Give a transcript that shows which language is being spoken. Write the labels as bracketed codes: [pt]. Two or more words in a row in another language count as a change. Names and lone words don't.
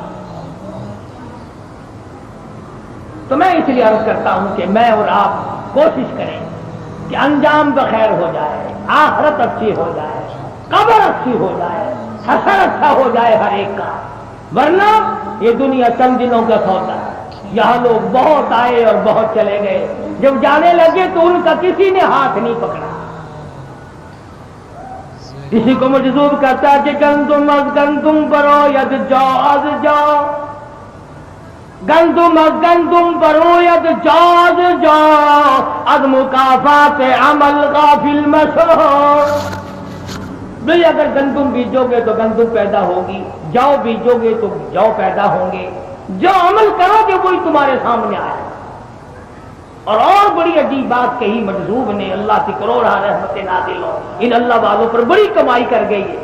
[ur] تو میں اس لیے عرض کرتا ہوں کہ میں اور آپ کوشش کریں کہ انجام بخیر ہو جائے، آخرت اچھی ہو جائے، قبر اچھی ہو جائے، حشر اچھا ہو جائے ہر ایک کا. ورنہ یہ دنیا چند دنوں کا سودا ہے. یہاں لوگ بہت آئے اور بہت چلے گئے، جب جانے لگے تو ان کا کسی نے ہاتھ نہیں پکڑا. کسی کو مجذوب کہتا ہے کہ [fa] گندم از گندم برو ید جاؤ از جاؤ، گندم از گندم بروید جاز جا از مکافات عمل غافل مشو. [ur] بھئی اگر گندم بیجو گے تو گندم پیدا ہوگی، جو بیجو گے تو جو پیدا ہوں گے، جو عمل کرو گے وہی تمہارے سامنے آئے. اور بڑی عجیب بات کہی مجذوب نے، اللہ کی کروڑا رحمت نازل ہو، ان اللہ والوں پر بڑی کمائی کر گئی ہے.